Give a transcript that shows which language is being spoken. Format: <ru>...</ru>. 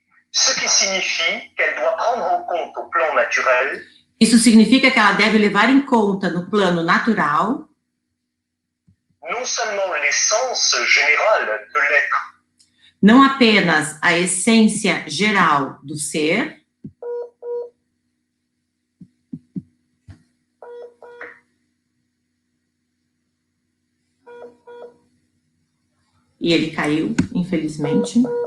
<fr>Ce qui signifie qu'elle doit prendre en compte au plan naturel.</fr> <pt>Isso significa que ela deve levar em conta no plano natural</pt> <fr>non seulement l'essence générale de l'être,</fr> <pt>não apenas a essência geral do ser, e ele caiu, infelizmente.</pt>